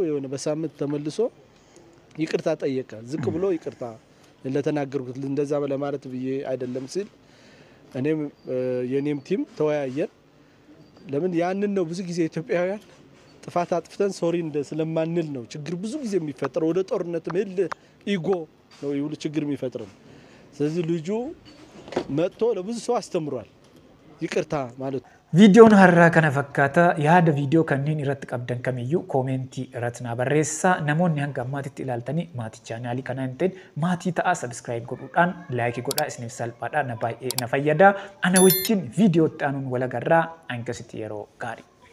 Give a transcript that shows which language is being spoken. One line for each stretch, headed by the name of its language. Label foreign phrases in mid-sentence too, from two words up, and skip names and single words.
Amharic: የሆነ በሳምንት ተመልሶ ይቅርታ ጠየቀ ዝቅ ብሎ ይቅርታ ለተናገርኩት እንደዛ ለማለት ብዬ አይደለም ሲል እኔም የኔም ቲም ተወያየን ለምን ያንን ነው ብዙ ጊዜ ኢትዮጵያውያን ጥፋት አጥፍተን ሶሪ ስለማንል ነው ችግር ብዙ ጊዜ የሚፈጠረው ወደ ጦርነት ምህል ኢጎ ነው ይሁሉ ችግር የሚፈጥረው ስለዚህ ልጁ መጥቶ ለብዙ ሰው አስተምሯል ይቅርታ ማለት
Oromo: Viidiyoon har'aa kana fakkaata yaada viidiyoo kanneen irratti qabdan kamiyyuu koomentii irratti na barreessaa namoonni hanga ammaatitti ilaaltanii maatii chaanaalii kanaa hin ta'in maatii ta'aa sabskiraayib godhuudhaan laayikii godhaa isiniif salphaadhaa na baay'ee na fayyada ana wajjin viidiyootti aanuun walagarraa hangasitti yeroo gaarii